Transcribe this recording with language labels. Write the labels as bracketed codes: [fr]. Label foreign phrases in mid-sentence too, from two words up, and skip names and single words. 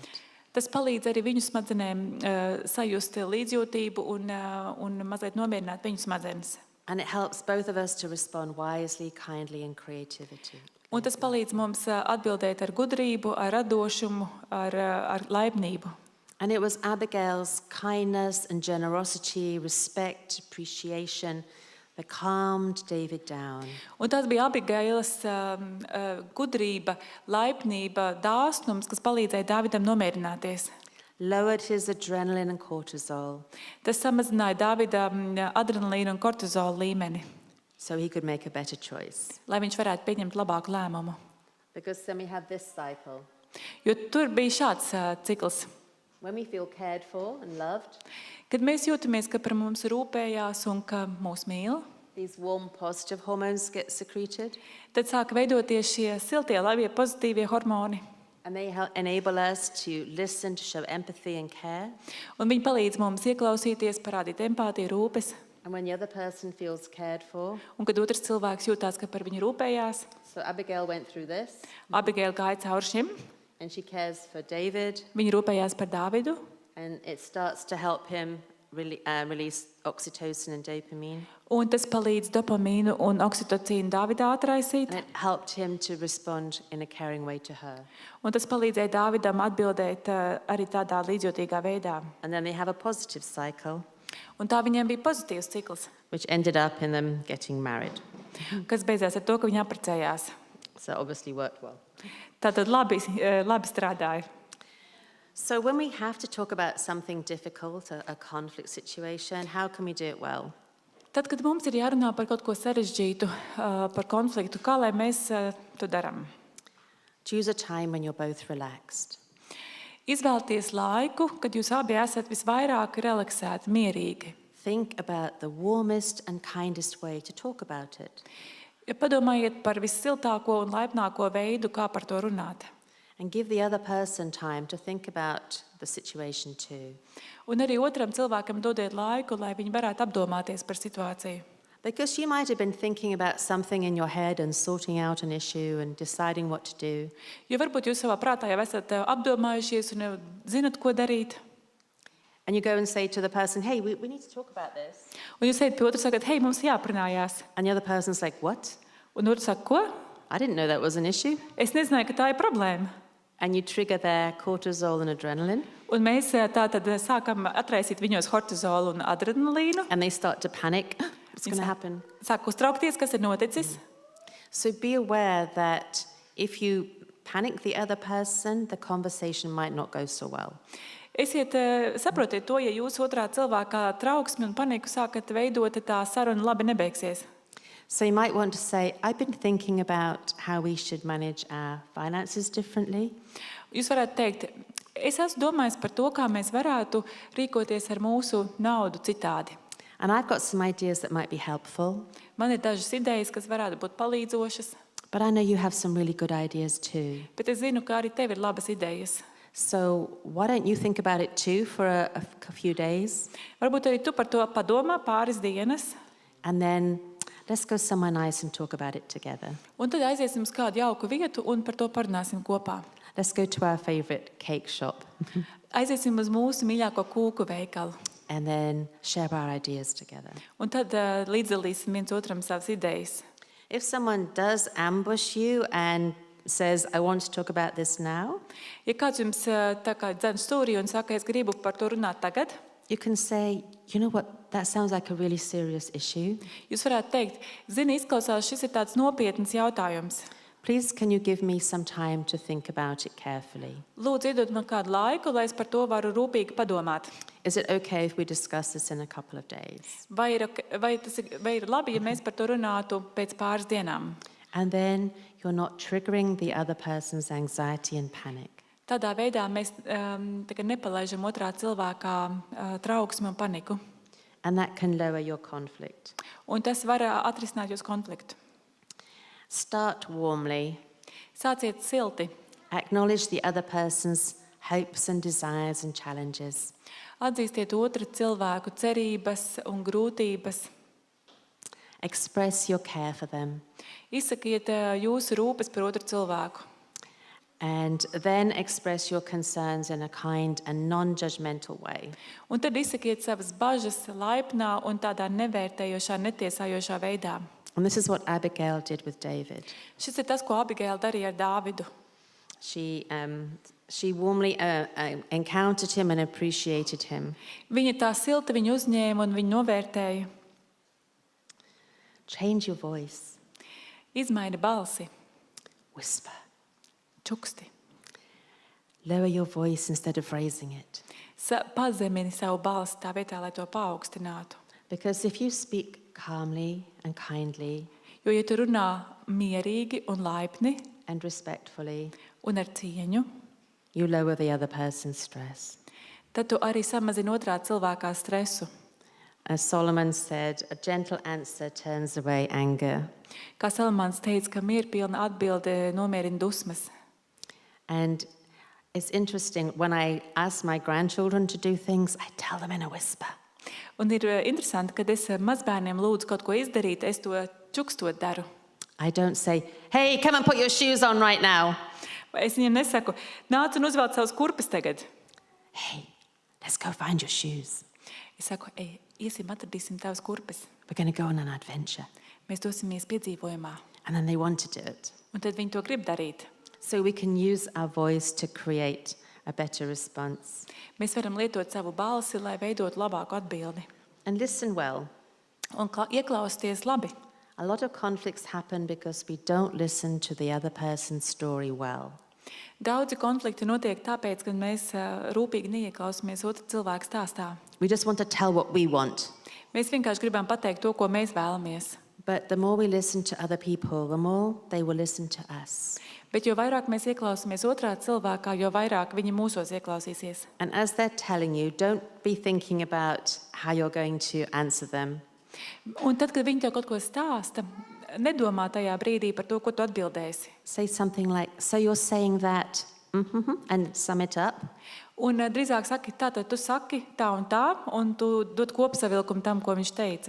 [lv] Tas palīdz arī viņu smadzenēm sajust līdzjūtību un mazliet nomierināt viņu smadzenes. [en] And it helps both of us to respond wisely, kindly and creativity. [lv] Un tas palīdz mums atbildēt ar gudrību, ar radošumu, ar laipnību. [en] And it was Abigail's kindness and generosity, respect, appreciation that calmed David down. [lv] Un tas bija Abigailas gudrība, laipnība, dāsnums, kas palīdzēja Dāvidam nomierināties. [en] Lowered his adrenaline and cortisol [lv] Tas samazināja Dāvida adrenalīnu un kortizola līmeni, [en] so he could make a better choice. [lv] lai viņš varētu pieņemt labāku lēmumu. [en] Because then we have this cycle. [lv] Jo tur bija šāds cikls. [en] When we feel cared for and loved, [lv] Kad mēs jūtamies, ka par mums rūpējās un ka mūs mīl, [en] these warm, positive hormones get secreted, [lv] tad sāk veidoties šie siltie, labie, pozitīvie hormoni. [en] and they enable us to listen, to show empathy and care. [lv] Un viņi palīdz mums ieklausīties, parādīt empātiju, rūpes. [en] And when the other person feels cared for, [lv] Un kad otrs cilvēks jūtās, ka par viņu rūpējās, [en] so Abigail went through this, [lv] Abigaila gāja cauri šim. [en] and she cares for David, [lv] Viņa rūpējās par Dāvidu, [en] and it starts to help him release oxytocin and dopamine. [lv] un tas palīdz dopamīnu un oksitocīnu Dāvidā atraisīt. [en] And it helped him to respond in a caring way to her. [lv] Un tas palīdzēja Dāvidam atbildēt arī tādā līdzjūtīgā veidā. [en] And then they have a positive cycle, [lv] Un tā viņiem bija pozitīvs cikls, [en] which ended up in them getting married. [lv] kas beidzās ar to, ka viņi apprecējās. [en] So it obviously worked well. [lv] Tātad labi strādāja. [en] So when we have to talk about something difficult, a conflict situation, how can we do it well? [lv] Tad, kad mums ir jārunā par kaut ko sarežģītu, par konfliktu, kā lai mēs to darām? [en] Choose a time when you're both relaxed. [lv] Izvēlieties laiku, kad jūs abi esat visvairāk relaksēti, mierīgi. [en] Think about the warmest and kindest way to talk about it. [lv] Padomājiet par vissiltāko un laipnāko veidu, kā par to runāt. [en] And give the other person time to think about the situation too. [lv] Un arī otram cilvēkam dodiet laiku, lai viņi varētu apdomāties par situāciju. [en] Because you might have been thinking about something in your head and sorting out an issue and deciding what to do. [lv] Jo varbūt jūs savā prātā jau esat apdomājušies un jau zinat, ko darīt. [en] And you go and say to the person, hey, we need to talk about this. [lv] Un jūs ejat pie otru, sakat, hei, mums jāprunājās. [en] And the other person's like, what? [lv] Un otrs saka, ko? [en] I didn't know that was an issue. [lv] Es nezināju, ka tā ir problēma. [en] And you trigger their cortisol and adrenaline. [lv] Un mēs tātad sākam atraisīt viņos kortizolu un adrenalīnu. [en] And they start to panic. What's going to happen? [lv] Sāk uztraukties, kas ir noticis. [en] So be aware that if you panic the other person, the conversation might not go so well. [lv] Saprotiet to, ja jūs otrā cilvēkā trauksmi un paniku sākat veidot, tā saruna labi nebeigsies. [en] So you might want to say, I've been thinking about how we should manage our finances differently. [lv] Jūs varētu teikt, es esmu domājis par to, kā mēs varētu rīkoties ar mūsu naudu citādi. [en] And I've got some ideas that might be helpful. [lv] Man ir dažas idejas, kas varētu būt palīdzošas, [en] But I know you have some really good ideas too. [lv] bet es zinu, ka arī tev ir labas idejas. [en] So why don't you think about it too for a few days? [lv] Varbūt arī tu par to padomā pāris dienas, [en] And then let's go somewhere nice and talk about it together. [lv] un tad aiziesim uz kādu jauku vietu un par to parunāsim kopā. [en] Let's go to our favorite cake shop [lv] Aiziesim uz mūsu mīļāko kūku veikalu. [en] and then share our ideas together. [lv] Un tad līdzdalīsim viens otram savas idejas. [en] If someone does ambush you and says, I want to talk about this now, [lv] Ja kāds jums tā kā dzen stūrī un saka, es gribu par to runāt tagad, [en] you can say, you know what, that sounds like a really serious issue. [lv] Jūs varētu teikt, zini, izklausās, šis ir tāds nopietns jautājums. [en] Please, can you give me some time to think about it carefully? [lv] Lūdzu, iedod man kādu laiku, lai es par to varu rūpīgi padomāt. [en] Is it okay if we discuss this in a couple of days? [lv] Vai ir labi, ja mēs par to runātu pēc pāris dienām? [en] And then you're not triggering the other person's anxiety and panic. [lv] Tādā veidā mēs nepalaižam otrā cilvēkā trauksmi un paniku. [en] And that can lower your conflict. [lv] Un tas var atrisināt jūsu konfliktu. [en] Start warmly. [lv] Sāciet silti. [en] Acknowledge the other person's hopes and desires and challenges. [lv] Atzīstiet otru cilvēku cerības un grūtības. [en] Express your care for them. [lv] Izsakiet jūsu rūpes par otru cilvēku. [en] And then express your concerns in a kind and non-judgmental way. [lv] Un tad izsakiet savas bažas laipnā un tādā nevērtējošā, netiesājošā veidā. [en] And this is what Abigail did with David. [lv] Šis ir tas, ko Abigaila darīja ar Dāvidu. [en] She warmly encountered him and appreciated him. [lv] Viņa tā silti viņu uzņēma un viņu novērtēja. [en] Change your voice. [lv] Izmaini balsi. [en] Whisper. [lv] Čuksti. [en] Lower your voice instead of raising it. [lv] Pazemini savu balsi tā vietā, lai to paaugstinātu. [en] Because if you speak calmly and kindly [lv] Jo, ja tu runā mierīgi un laipni [en] and respectfully, [lv] un ar cieņu, [en] you lower the other person's stress. [lv] tad tu arī samazini otrā cilvēkā stresu. [en] As Solomon said, a gentle answer turns away anger. [lv] Kā Salamāns teica, ka mierpilna atbilde nomierina dusmas. [en] And it's interesting, when I ask my grandchildren to do things, I tell them in a whisper. [lv] Un ir interesanti, kad es mazbērniem lūdzu kaut ko izdarīt, es to čukstot daru. [en] I don't say, hey, come and put your shoes on right now. [lv] Es viņiem nesaku, nāc un uzvelc savus kurpes tagad. [en] Hey, let's go find your shoes. [lv] Es saku, ej, iesim, atradīsim tavas kurpes. [en] We're going to go on an adventure. [lv] Mēs dosimies piedzīvojumā. [en] And then they want to do it. [lv] Un tad viņi to grib darīt. [en] So we can use our voice to create a better response. [lv] Mēs varam lietot savu balsi, lai veidotu labāku atbildi. [en] And listen well. [lv] Un ieklausties labi. [en] A lot of conflicts happen because we don't listen to the other person's story well. [lv] Daudzi konflikti notiek tāpēc, ka mēs rūpīgi neieklausāmies otru cilvēku stāstā. [en] We just want to tell what we want. [lv] Mēs vienkārši gribam pateikt to, ko mēs vēlamies. [en] But the more we listen to other people, the more they will listen to us. [lv] Bet jo vairāk mēs ieklausāmies otrā cilvēkā, jo vairāk viņi mūsos ieklausīsies. [en] And as they're telling you, don't be thinking about how you're going to answer them. [lv] Un tad, kad viņi tev kaut ko stāsta, nedomā tajā brīdī par to, ko tu atbildēsi. [en] Say something like, so you're saying that, and sum it up. [lv] Un drīzāk saki, tātad tu saki tā, un tu dod kopsavilkumu tam, ko viņš teica.